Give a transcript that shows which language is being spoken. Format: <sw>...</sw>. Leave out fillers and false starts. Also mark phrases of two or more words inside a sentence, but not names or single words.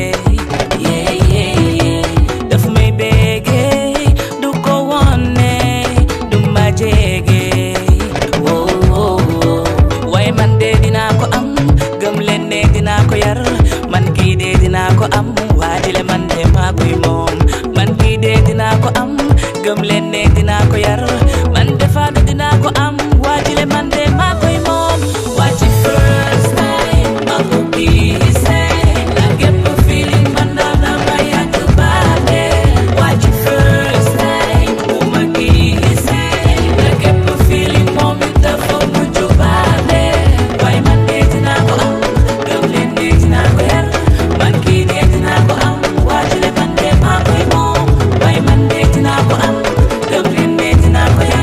<wo>daf may béggé du ko wone du ma jégé waaye man de dinaa ko am gëm leen ne dinaa ko yar man kii de dinaa ko am waajile man de maa koy moom man kii de dinaa ko am gëm leen ne dinaa ko yar man de faatu dinaa ko am waajile man de maa koy moom waaji</wo> <en>first time</en> <wo>ma ko gisee la gépp feeling man daal dama yàgg baale waaji</wo> <en>first time</en> <wo>bu ma gisee la gépp feeling moom it dafa mujj baale waaye man de dinaa ko am gëm leen ne dinaa ko yar man kii de dinaa ko am waajile man de maa koy moom waaye man de dinaa ko am gëm leen ne dinaa ko yar</wo>